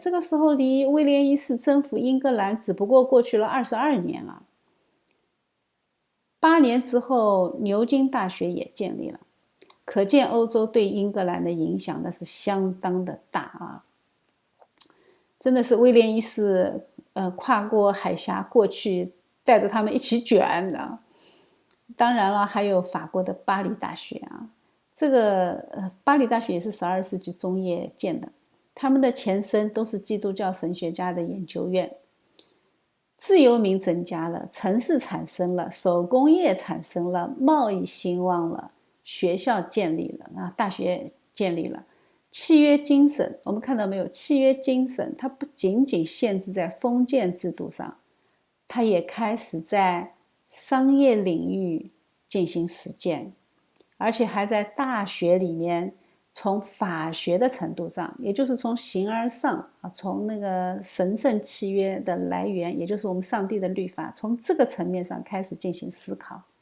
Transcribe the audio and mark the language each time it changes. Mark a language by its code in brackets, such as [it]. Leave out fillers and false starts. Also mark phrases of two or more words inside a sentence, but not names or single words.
[zh] 這個時候離威廉一世征服英格蘭只不過過去了22年了。8年之後，牛津大學也建立了，可見歐洲對英格蘭的影響那是相當的大啊！真的是威廉一世跨過海峽過去，帶着他們一起捲的。當然了，還有法國的巴黎大學啊，這個巴黎大學也是12世紀中葉建的，他們的前身都是基督教神學家的研究院。自由民增加了，城市產生了，手工業產生了，貿易興旺了，學校建立了，大學建立了。契約精神，我們看到沒有？契約精神它不僅僅限制在封建制度上，它也開始在商業領域進行實踐，而且還在大學裡面從法學的程度上，也就是從形而上從那個神聖契約的來源，也就是我們上帝的律法，從這個層面上開始進行思考。